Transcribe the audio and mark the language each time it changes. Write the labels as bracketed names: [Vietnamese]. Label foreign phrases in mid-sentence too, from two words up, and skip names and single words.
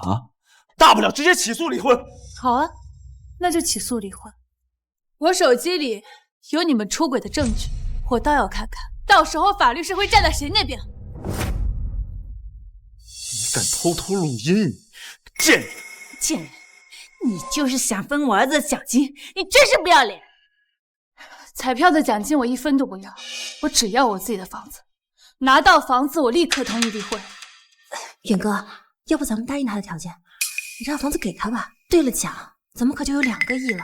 [Chinese] 啊，大不了直接起訴離婚。好啊，那就起訴離婚。我手機裡有你們出軌的證據，我倒要看看，到時候法律是會站在誰那邊。你敢偷偷錄音，賤人！賤人，你就是想分我兒子的獎金，你真是不要臉！彩票的獎金我1分都不要，我只要我自己的房子。拿到房子，我立刻同意離婚。遠哥，要不咱們答應他的條件，你讓房子給他吧。對了獎， 怎么可就有2个亿了？